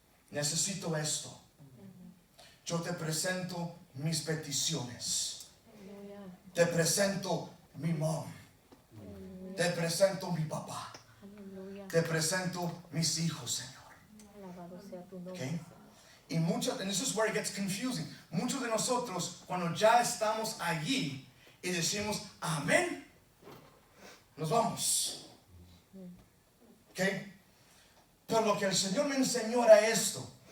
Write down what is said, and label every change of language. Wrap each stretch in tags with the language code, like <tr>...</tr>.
<es>Necesito esto. Yo te presento mis peticiones. Aleluya. Te presento mi mom. Te presento mi papá. Aleluya. Te presento mis hijos, Señor. Alabado sea tu nombre.</es> <en>Okay.</en> <es>Y muchos,</es> <en>and this is where it gets confusing.</en> <es>Muchos de nosotros, cuando ya estamos allí y decimos amén, nos vamos. Okay. Pero lo que el Señor me enseñó era esto.</es>